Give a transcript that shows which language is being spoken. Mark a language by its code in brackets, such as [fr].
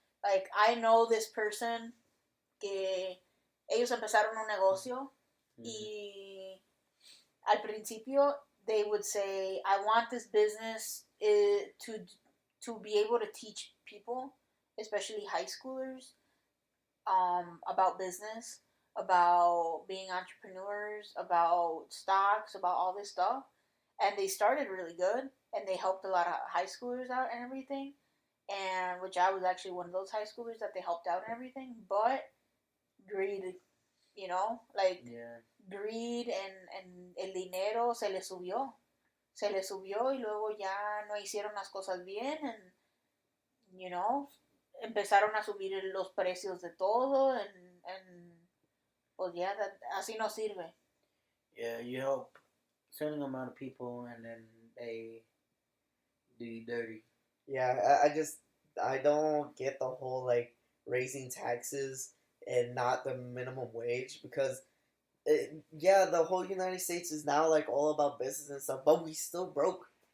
[en] Like, I know this person [es] que ellos empezaron un negocio y al principio [en] they would say, I want this business to be able to teach people, especially high schoolers, about business, about being entrepreneurs, about stocks, about all this stuff. And they started really good, and they helped a lot of high schoolers out and everything. And which I was actually one of those high schoolers that they helped out and everything. But greed, you know, like Yeah. greed and [es] el dinero se le subió. Se le subió y luego ya no hicieron las cosas bien. [en] And, you know, [es] empezaron a subir los precios de todo. And pues ya, así no sirve. [en] Yeah, you help certain amount of people, and then they do you dirty. Yeah, I don't get the whole, like, raising taxes and not the minimum wage, because, the whole United States is now, like, all about business and stuff, but we still broke.